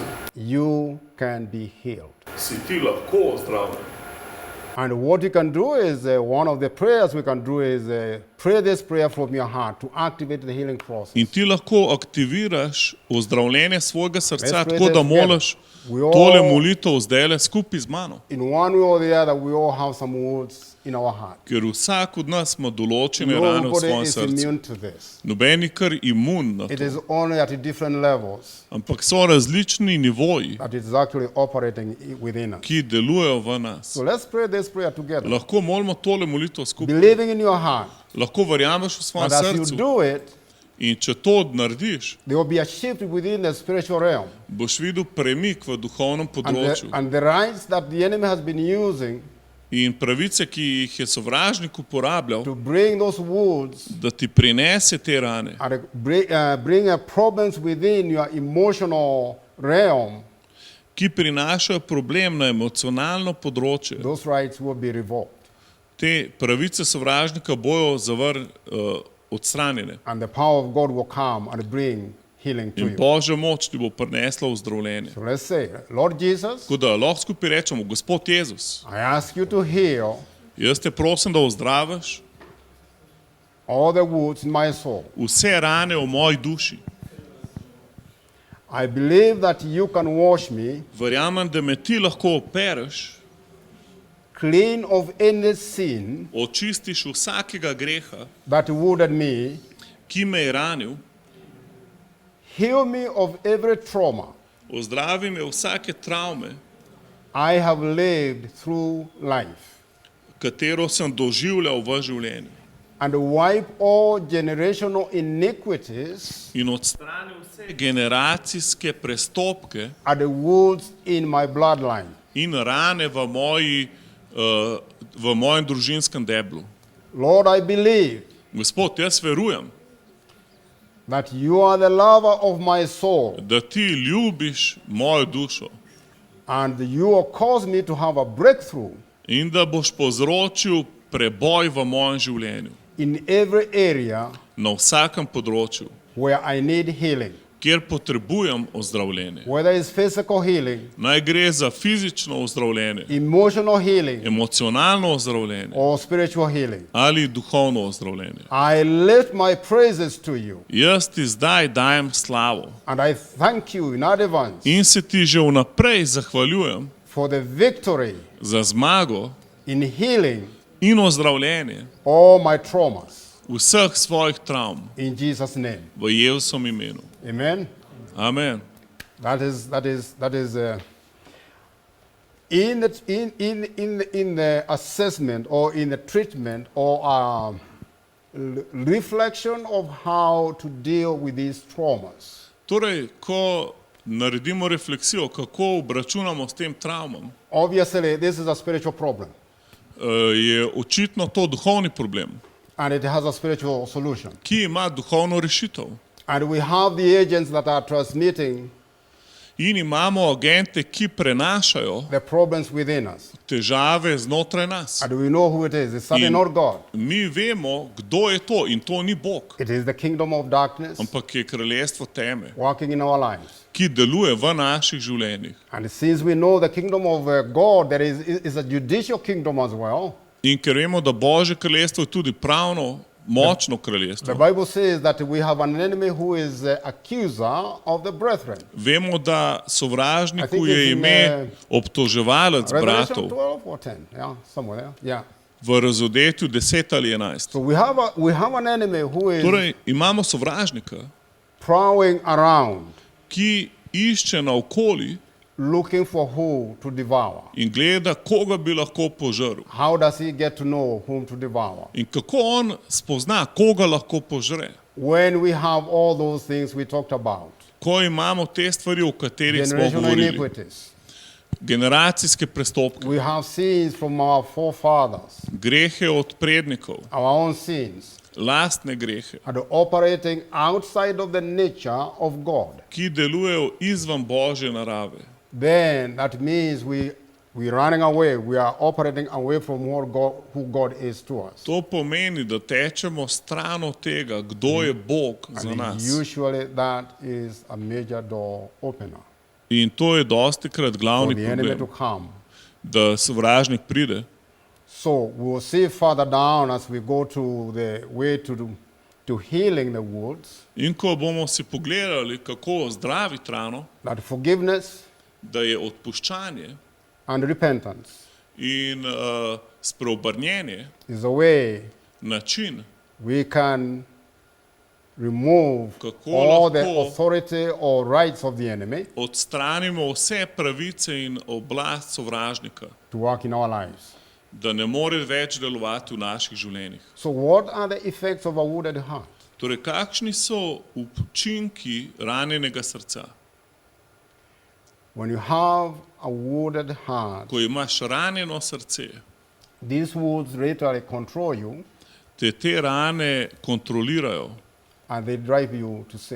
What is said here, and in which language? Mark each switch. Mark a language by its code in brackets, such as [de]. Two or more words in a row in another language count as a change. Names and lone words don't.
[en] you can be healed. [sl] si ti lahko ozdravljen. [en] And what you can do is, one of the prayers we can do is pray this prayer from your heart to activate the healing process. [sl] In ti lahko aktiviraš ozdravljenje svojega srca, [en] Let's pray [sl] tako da [en] this together. [sl] moliš [en] We all- [sl] tole molitev zdajle skupaj z mano. [en] In one way or the other, we all have some wounds in our heart. [sl] Ker vsak od nas ima določene rane v [en] Nobody [sl] svojem [en] is [sl] srcu. [en] immune to this. [sl] Noben ni kar imun na [en] It [sl] to. [en] is only at different levels [sl] Ampak so različni nivoji, [en] that it's actually operating within us. [sl] ki delujejo v nas. [en] So let's pray this prayer together. [sl] Lahko molimo tole molitev skupaj. [en] Believing in your heart. [sl] Lahko verjameš v svojem [en] And as you [sl] srcu. [en] do it, [sl] In če to narediš, [en] there will be a shift within the spiritual realm. [sl] boš videl premik v duhovnem [en] And [sl] področju. [en] and the rights that the enemy has been using [sl] In pravice, ki jih je sovražnik uporabljal, [en] to bring those wounds [sl] da ti prinese te rane, [en] and bring problems within your emotional realm, [sl] ki prinašajo problem na emocionalno področje, [en] those rights will be revoked. [sl] te pravice sovražnika bojo odstranjene. [en] And the power of God will come and bring healing to [sl] In [en] you. [sl] Božja moč ti bo prinesla ozdravljenje. [en] So let's say, Lord Jesus, [sl] Tako da lahko skupaj rečemo, Gospod Jezus, [en] I ask you to heal [sl] jaz te prosim, da ozdraviš [en] all the wounds in my soul. [sl] vse rane v moji duši. [en] I believe that you can wash me [sl] Verjamem, da me ti lahko opereš, [en] clean of any sin [sl] očistiš vsakega greha, [en] that wounded me, [sl] ki me je ranil, [en] heal me of every trauma [sl] ozdravi me vsake travme, [en] I have lived through life, [sl] katero sem doživljal v življenju. [en] and wipe all generational iniquities [sl] In odstrani vse generacijske prestopke [en] and the wounds in my bloodline. [sl] in rane v mojem družinskem deblu. [en] Lord, I believe [sl] Gospod, jaz verujem, [en] that you are the lover of my soul, [sl] da ti ljubiš mojo dušo [en] and you will cause me to have a breakthrough [sl] in da boš povzročil preboj v mojem življenju, [en] in every area [sl] na vsakem področju, [en] where I need healing, [sl] kjer potrebujem ozdravljenje. [en] whether it's physical healing, [sl] Naj gre za fizično ozdravljenje, [en] emotional healing, [sl] emocionalno ozdravljenje [en] or spiritual healing. [sl] ali duhovno ozdravljenje. [en] I lift my praises to you, [sl] Jaz ti zdaj dajem slavo [en] and I thank you in advance [sl] in se ti že vnaprej zahvaljujem [en] for the victory [sl] za zmago [en] in healing [sl] in ozdravljenje [en] all my traumas. [sl] vseh svojih travm [en] In Jesus' name. [sl] v Jezusovem imenu. [en] Amen. [sl] Amen. [en] That is in the assessment or in the treatment or reflection of how to deal with these traumas. [sl] Torej, ko naredimo refleksijo, kako obračunamo s tem travmam, [en] Obviously, this is a spiritual problem, [sl] je očitno to duhovni problem, [en] and it has a spiritual solution. [sl] ki ima duhovno rešitev. [en] And we have the agents that are transmitting [sl] In imamo agente, ki prenašajo [en] the problems within us. [sl] težave znotraj nas. [en] And we know who it is. It's certainly [sl] In- [en] not God. [sl] Mi vemo, kdo je to, in to ni Bog, [en] It is the kingdom of darkness [sl] ampak je kraljestvo teme, [en] working in our lives. [sl] ki deluje v naših življenjih. [en] And since we know the kingdom of God, there is a judicial kingdom as well. [sl] In ker vemo, da Božje kraljestvo je tudi pravno močno [en] The [sl] kraljestvo, [en] Bible says that we have an enemy who is accuser of the brethren. [sl] vemo, da [en] I [sl] sovražniku [en] think [sl] je [en] it's in, [sl] ime obtoževalec [en] Revelation [sl] bratov [en] 12 or 10, yeah, somewhere there. Yeah. [sl] v Razodetju 10 ali 11. [en] So we have an enemy who is [sl] Torej, imamo sovražnika, [en] prowling around, [sl] ki išče naokoli [en] looking for who to devour. [sl] in gleda, koga bi lahko požrl. [en] How does he get to know whom to devour? [sl] In kako on spozna, koga lahko požre. [en] When we have all those things we talked about, [sl] Ko imamo te stvari, o katerih smo [en] generational [sl] govorili, [en] iniquities, [sl] generacijske prestopke, [en] we have sins from our forefathers, [sl] grehe od prednikov, [en] our own sins, [sl] lastne grehe, [en] and operating outside of the nature of God. [sl] ki delujejo izven Božje narave, [en] Then that means we're running away. We are operating away from who God is to us. [sl] to pomeni, da tečemo stran od tega, kdo je Bog za [en] And [sl] nas. [en] usually that is a major door opener [sl] In to je dostikrat [en] for [sl] glavni [en] the enemy to [sl] problem, [en] come. [sl] da sovražnik pride. [en] So we'll see further down as we go to the way to healing the wounds, [sl] In ko bomo si pogledali, kako zdraviti rano, [en] that forgiveness [sl] da je odpuščanje [en] and repentance [sl] in spreobrnjenje [en] is a way [sl] način, [en] we can remove [sl] Kako [en] all the [sl] lahko [en] authority or rights of the enemy [sl] odstranimo vse pravice in oblast sovražnika, [en] to work in our lives. [sl] da ne more več delovati v naših življenjih. [en] So what are the effects of a wounded heart? [sl] Torej, kakšni so učinki ranjenega srca? [en] When you have a wounded heart, [sl] Ko imaš ranjeno srce, [en] these wounds literally control you [sl] te rane kontrolirajo [en] and they drive you to sin.